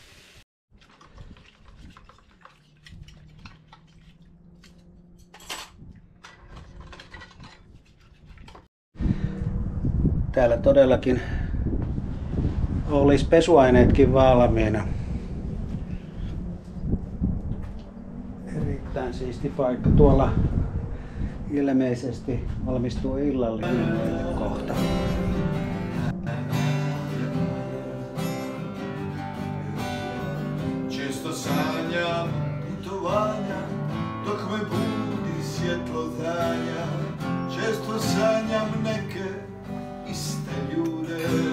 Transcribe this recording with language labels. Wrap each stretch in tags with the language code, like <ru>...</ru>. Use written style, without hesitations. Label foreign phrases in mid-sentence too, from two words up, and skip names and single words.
<fi>Täällä todellakin olisi pesuaineetkin valmiina. Erittäin siisti paikka. Tuolla ilmeisesti valmistuu illallinen meille kohta.</fi> <hr>Često sanjam putovanja, dok me budi svjetlo danja. Često sanjam neke iste ljude.</hr>